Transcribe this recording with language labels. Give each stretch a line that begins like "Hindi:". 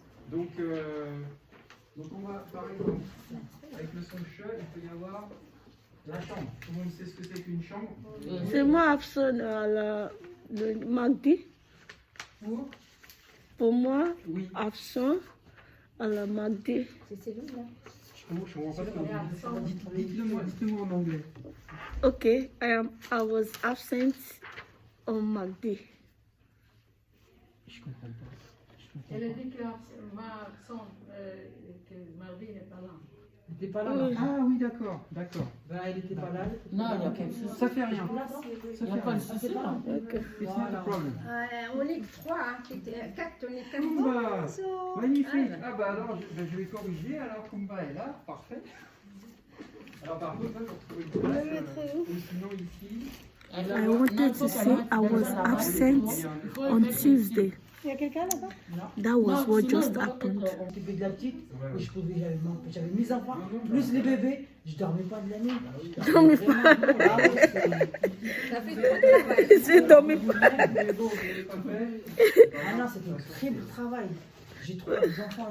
French: Donc on va, par exemple, avec le son che, il peut y avoir la chambre. Tout le monde sait ce que c'est qu'une chambre? C'est moi absent à le Magdi. Pour moi, Oui. absent à la Magdi. C'est celui-là. Je comprends pas ce que vous dites. Dites-le-moi en anglais.
English: Okay, I was absent on Magdi.
French: Je comprends pas. Elle a dit que mardi n'est pas là. Elle n'était pas là. Oui. non. Ah oui, d'accord, d'accord. Ben, elle n'était pas là. Non, il n'y a pas de souci. Ça fait rien. Il n'y a pas de souci, là.
English: Okay. It's not a problem.
French: On est que 3, hein, 4, on est 4. Kumba, magnifique. Ah bah alors, je vais corriger. Alors Kumba est là, parfait. Alors par contre, là, pour trouver une place, ou sinon ici.
English: I wanted to say I was absent on Tuesday.
French: Il y a quelqu'un là-bas?
English: That was what just happened.
French: On s'occupait de la petite, et j'avais mes enfants, plus les bébés, je dormais pas de la nuit. Dormais pas. Ah ouais, Ça fait trop de travail. J'ai dormi pas. ah non, c'était un terrible travail. J'ai trouvé des enfants à